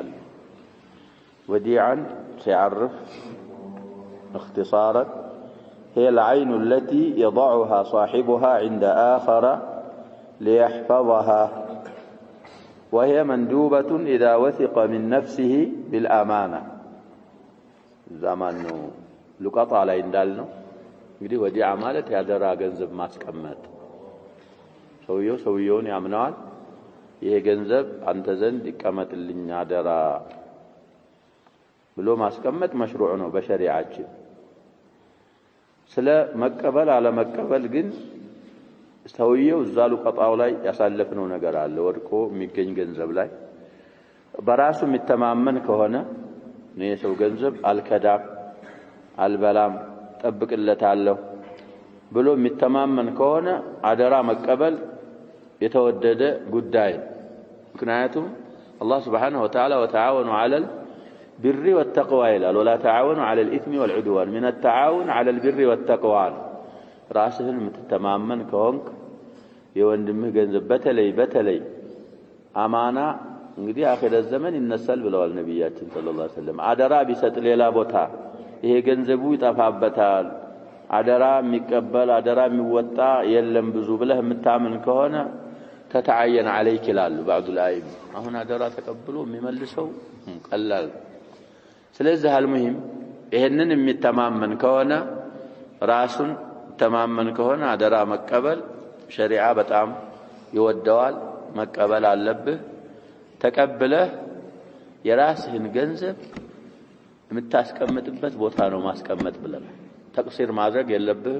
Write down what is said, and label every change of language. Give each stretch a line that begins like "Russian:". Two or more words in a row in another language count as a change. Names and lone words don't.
Arabic: وديعا سيعرف اختصارا هي العين التي يضعها صاحبها عند آخر ليحفظها، وهي مندوبة إذا وثق من نفسه بالأمانة. زمان لقطة على إندالنا
Amharic: እንግዲህ ወዲዓ ማለት ያደራ ገንዘብ ማስቀመጥ ሰውየውን ያምናል። ይሄ ገንዘብ አንተ ዘንድ ይቀመጥልኝ አደራ ብሎ ማስቀመጥ መሽሩዕ ነው በሸሪዓችን። ስለ መቀበል አለ መቀበል ግን ሰውየው ዛሉ ቀጣው ላይ ያሳለፈው ነገር አለ። ወድቆ የሚገኝ ገንዘብ ላይ በራሱ የሚተማመን ከሆነ ነው የሰው ገንዘብ አልከዳም አልበላም ጠብቅለታለሁ ብሎ የሚተማመን ከሆነ አደራ መቀበል የተወደደ ጉዳይ። ምክንያቱም አላህ
Arabic: سبحانه وتعالى وتعاونوا على البر والتقوى
Amharic: ይላል
Arabic: ولا تعاونوا على الإثم والعدوان من التعاون على البر والتقوى።
Amharic: ራስህን የምትተማመን ከሆንክ የወንድምህ ገንዘብ በተለይ አማና እንግዲህ አኺረ ዘመን ይነሳል ብለዋል ነብያችን
Arabic: صلى الله عليه وسلم።
Amharic: አደራ ቢሰጥ ሌላ ቦታ ይሄ ገንዘቡ ይጠፋበታል፣ አደራ የሚቀበል አደራ የሚወጣ የለም ብዙ ብለህ የምታምን ከሆነ ተተዓየን عليك ይላሉ
Arabic: بعض العلماء።
Amharic: አሁን አደራ ተቀብሎ የሚመልሰው ቀላል። ስለዚህ አልሙሂም ይሄንን የሚተማመን ከሆነ ራሱን ተማመን ከሆነ አደራ መቀበል ሸሪዓ በጣም ይወደዋል፣ መቀበል አለብህ። ተቀብለህ የራስህን ገንዘብ የምታስቀምጥበት ቦታ ነው ማስቀመጥ ብለናል። ተቅሲር ማድረግ የለብህም፣